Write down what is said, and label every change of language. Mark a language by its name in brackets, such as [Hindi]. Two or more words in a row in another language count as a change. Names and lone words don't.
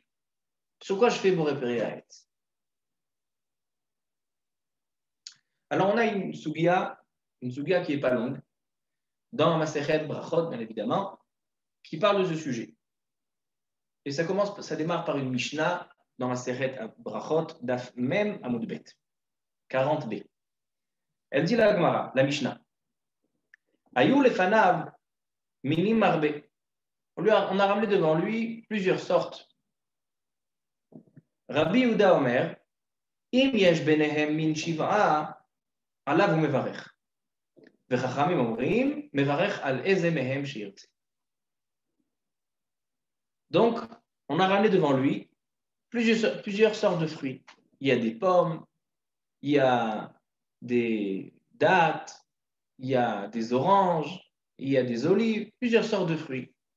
[French] Sur quoi je fais mon repérer à Etz? Alors, on a une sugia qui n'est pas longue, dans Masechet Brachot, bien évidemment, qui parle de ce sujet. Et ça démarre par une Mishnah dans Masechet Brachot, [Hebrew] דף מ עמוד ב, [French] 40b. Elle dit la Gemara, la Mishnah, [Hebrew] היו לפניו מינים הרבה. [French] On a ramené devant lui plusieurs sortes. [Hebrew] רבי יהודה אומר אם יש ביניהם מין שבעה עליו מברך. וחכמים אומרים מברך על איזה מהם שירצה. [French] Donc, on a ramené devant lui plusieurs sortes de fruits. Il y a des pommes, il y a des dattes, il y a des oranges, il y a des olives, plusieurs sortes de fruits.